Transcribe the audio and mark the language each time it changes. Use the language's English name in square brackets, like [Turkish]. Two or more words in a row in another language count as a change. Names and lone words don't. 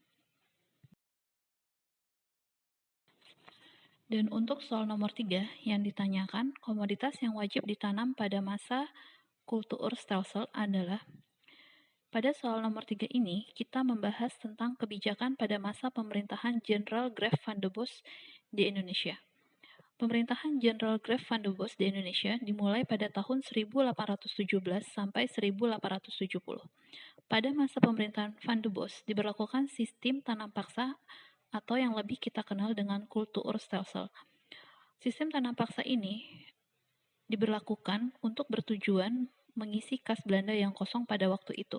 [Indonesian] Dan untuk soal nomor 3 yang ditanyakan, komoditas yang wajib ditanam pada masa Kultuurstelsel adalah. Pada soal nomor 3 ini, kita membahas tentang kebijakan pada masa pemerintahan Jenderal Graaf van der Bos di Indonesia. Pemerintahan Jenderal Graaf van der Bos di Indonesia dimulai pada tahun 1817 sampai 1870. Pada masa pemerintahan Van der Bos diberlakukan sistem tanam paksa atau yang lebih kita kenal dengan Kultuurstelsel. Sistem tanam paksa ini diberlakukan untuk bertujuan mengisi kas Belanda yang kosong pada waktu itu.